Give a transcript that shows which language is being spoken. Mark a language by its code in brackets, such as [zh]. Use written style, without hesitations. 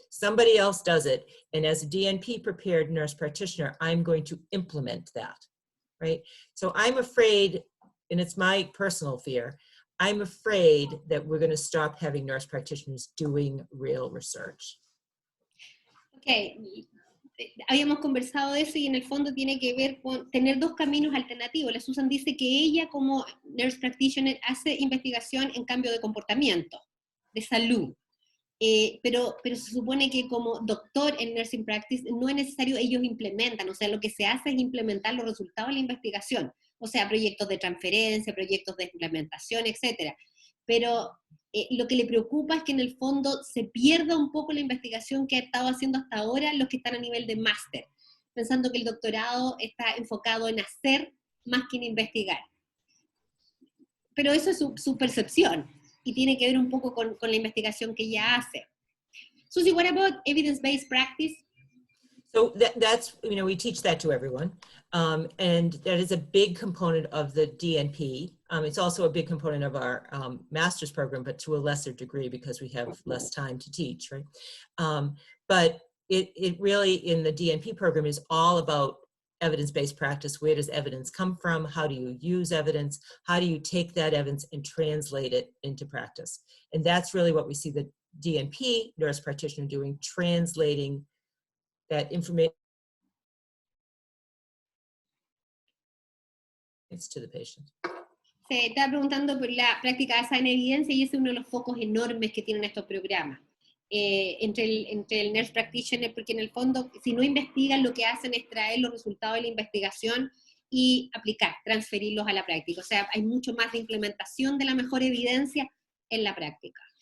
[en] Somebody else does it, and as a DNP prepared nurse practitioner, I'm going to implement that, right? So I'm afraid, and it's my personal fear, I'm afraid that we're going to stop having nurse practitioners doing real research. [es] Okay, habíamos conversado de eso y en el fondo tiene que ver con tener dos caminos alternativos. La Susan dice que ella como nurse practitioner hace investigación en cambio de comportamiento, de salud. Pero se supone que como doctor en nursing practice no es necesario, ellos implementan, o sea, lo que se hace es implementar los resultados de la investigación, o sea, proyectos de transferencia, proyectos de implementación, etc. Pero lo que le preocupa es que en el fondo se pierda un poco la investigación que ha estado haciendo hasta ahora los que están a nivel de máster, pensando que el doctorado está enfocado en hacer más que en investigar. Pero eso es su percepción. Y tiene que ver un poco con la investigación que ella hace. [en] Susie, what about evidence-based practice? So that's, you know, we teach that to everyone. And that is a big component of the DNP. It's also a big component of our master's program, but to a lesser degree because we have less time to teach, right? But it really, in the DNP program, is all about evidence-based practice. Where does evidence come from? How do you use evidence? How do you take that evidence and translate it into practice? And that's really what we see the DNP nurse practitioner doing, translating that information to the patient. [es] Se está preguntando por la práctica basada en evidencia y ese es uno de los focos enormes que tienen estos programas. Entre el nurse practitioner, porque en el fondo, si no investigan, lo que hacen es traer los resultados de la investigación y aplicar, transferirlos a la práctica. O sea, hay mucho más de implementación de la mejor evidencia en la práctica.